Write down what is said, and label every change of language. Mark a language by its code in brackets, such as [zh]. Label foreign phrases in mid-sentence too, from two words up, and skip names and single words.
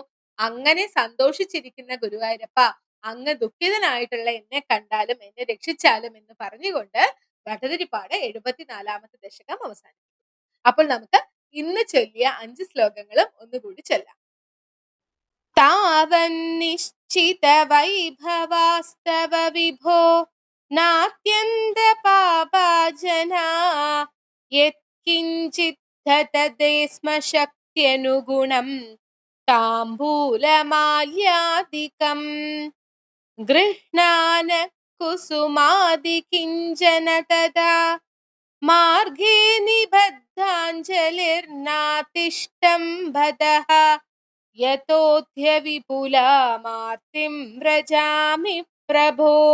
[ml] അങ്ങനെ സന്തോഷിച്ചിരിക്കുന്ന ഗുരുവായൂരപ്പ, അങ്ങ് ദുഃഖിതനായിട്ടുള്ള എന്നെ കണ്ടാലും എന്നെ രക്ഷിച്ചാലും എന്ന് പറഞ്ഞുകൊണ്ട് ഭട്ടതിരിപ്പാട് 74ാമത്തെ ദശകം അവസാനിപ്പിക്കും. അപ്പോൾ നമുക്ക് ഇന്ന് ചൊല്ലിയ 5 ശ്ലോകങ്ങളും ഒന്നുകൂടി ചൊല്ലാം. [sa] താവന്നിശ്ചിത വൈഭവാസ്തവ വിഭോ നാത്യന്ത പാപാജനാ യത് किञ्चित् धतते स्म शक्त्यनुगुणं ताम्बूलमाल्यादिकम् गृह्णान कुसुमादिकिञ्चन तदा मार्गे निबद्धाञ्जलिर्नातिष्ठं भदः यतोऽद्य विपुलामार्तिं व्रजामि प्रभो